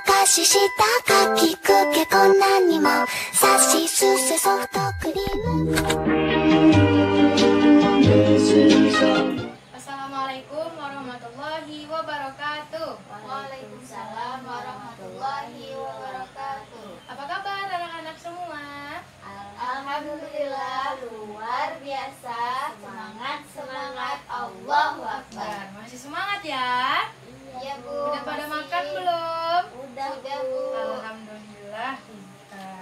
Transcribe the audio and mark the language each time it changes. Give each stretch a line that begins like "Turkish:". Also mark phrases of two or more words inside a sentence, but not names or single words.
Japanese: ししたかきくけこんなにもさしすせソフトクリーム。
Arabic: السلام عليكم ورحمة الله وبركاته. وعليكم السلام ورحمة الله وبركاته.
Indonesian: Apa kabar anak-anak semua? Alhamdulillah luar biasa. Semangat
Arabic: الله أكبر.
Indonesian: Masih semangat ya? Iya Bu. Udah pada makan belum? Udah Bu. Alhamdulillah pintar.